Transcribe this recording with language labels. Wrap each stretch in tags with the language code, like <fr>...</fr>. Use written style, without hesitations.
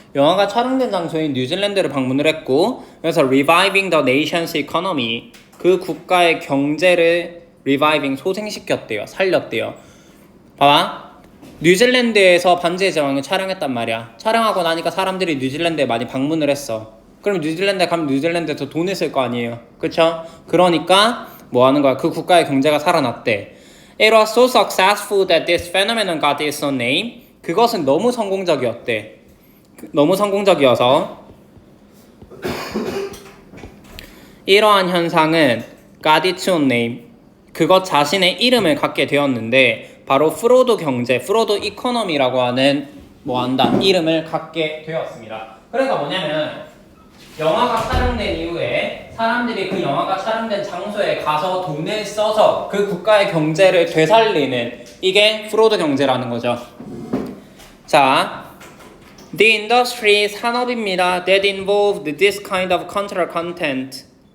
<ko>영화가 촬영된 장소인 뉴질랜드를 방문을 했고, 그래서</ko> <en>reviving the nation's economy,</en> <ko>그 국가의 경제를 reviving, 소생시켰대요. 살렸대요. 봐봐. 뉴질랜드에서 반지의 제왕을 촬영했단 말이야. 촬영하고 나니까 사람들이 뉴질랜드에 많이 방문을 했어. 그럼 뉴질랜드에 가면 뉴질랜드에서 돈을 쓸 거 아니에요. 그쵸? 그러니까 뭐 하는 거야? 그 국가의 경제가 살아났대.</ko> <en>It was so successful that this phenomenon got its own name.</en> <ko>그것은 너무 성공적이었대. 너무 성공적이어서 이러한 현상은</ko> <en>got its own name,</en> <ko>그것 자신의 이름을 갖게 되었는데 바로 프로도 경제, 프로도 이코노미라고 하는 이름을 갖게 되었습니다. 그러니까 뭐냐면 영화가 촬영된 이후에 사람들이 그 영화가 촬영된 장소에 가서 돈을 써서 그 국가의 경제를 되살리는, 이게 프로도 경제라는 거죠. 자,</ko> <en>The industry,</en> <ko>산업입니다.</ko> <en>That involved this kind of cultural content.</en>